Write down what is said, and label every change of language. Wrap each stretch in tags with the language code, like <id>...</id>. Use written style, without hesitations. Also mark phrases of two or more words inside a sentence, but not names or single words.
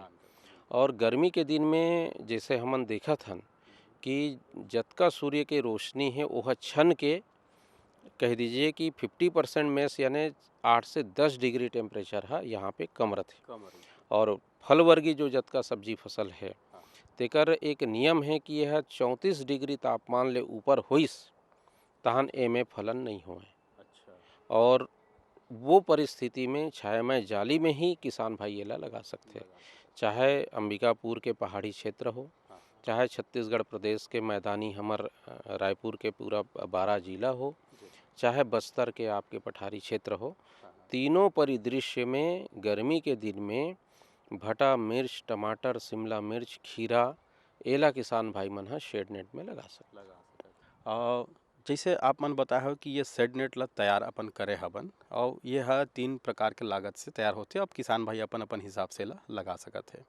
<hne>और गर्मी के दिन में जैसे हमन देखत हन कि जतका सूर्य के रोशनी है वह छन के कह दीजिए कि 50% में यानी 8 से 10 डिग्री टेम्परेचर है यहाँ पे कम रहते। और फल वर्गी जो जतका सब्जी फसल है तेकर एक नियम है कि यह 34 डिग्री तापमान ले ऊपर होइस तहन एमे फलन नहीं होए। और वो परिस्थिति में छायामय जाली में ही किसान भाई एला लगा सकते, चाहे अंबिकापुर के पहाड़ी क्षेत्र हो, चाहे छत्तीसगढ़ प्रदेश के मैदानी हमर रायपुर के पूरा 12 जिला हो, चाहे बस्तर के आपके पठारी क्षेत्र हो। तीनों परिदृश्य में गर्मी के दिन में भटा मिर्च, टमाटर, शिमला मिर्च, खीरा एला किसान भाई मन हा शेड नेट में लगा सकते। जैसे आप मन बताए हो कि ये शेड नेट ला तैयार अपन करे हबन और ये है 3 प्रकार के लागत से तैयार होते, अब किसान भाई अपन अपन हिसाब से ला लगा सकत है।</hne>